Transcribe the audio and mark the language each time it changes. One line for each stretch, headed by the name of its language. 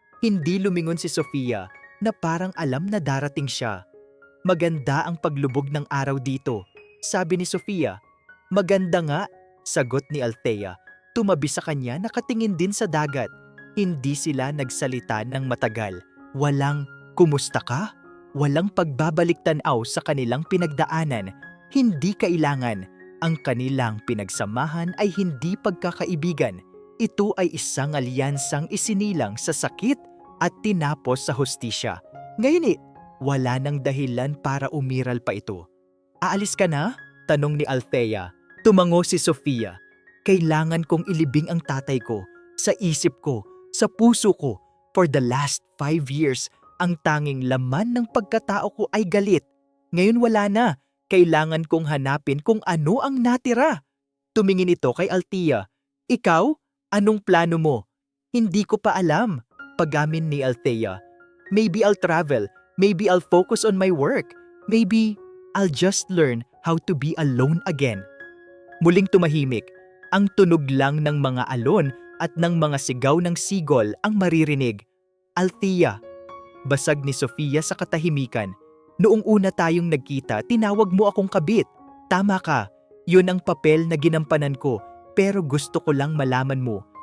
Filipino: Hindi lumingon si Sofia na parang alam na darating siya. Maganda ang paglubog ng araw dito, sabi ni Sofia. Maganda nga, sagot ni Althea. Tumabi sa kanya, nakatingin din sa dagat. Hindi sila nagsalita ng matagal. Walang, kumusta ka? Walang pagbabalik-tanaw sa kanilang pinagdaanan. Hindi kailangan. Ang kanilang pinagsamahan ay hindi pagkakaibigan. Ito ay isang alyansang isinilang sa sakit at tinapos sa hustisya. Ngayon wala nang dahilan para umiral pa ito. Aalis ka na? Tanong ni Althea. Tumango si Sofia. Kailangan kong ilibing ang tatay ko. Sa isip ko, sa puso ko.
English: For the last 5 years,
Filipino: ang tanging laman ng pagkatao ko ay galit. Ngayon wala na. Kailangan kong hanapin kung ano ang natira. Tumingin ito kay Althea. Ikaw? Anong plano mo? Hindi ko pa alam. Pagamin ni Althea.
English: Maybe I'll travel. Maybe I'll focus on my work. Maybe I'll just learn how to be alone again.
Filipino: Muling tumahimik. Ang tunog lang ng mga alon at ng mga sigaw ng sigol ang maririnig. Althea. Basag ni Sofia sa katahimikan. Noong una tayong nagkita, tinawag mo akong kabit. Tama ka. Yun ang papel na ginampanan ko. Pero gusto ko lang malaman mo.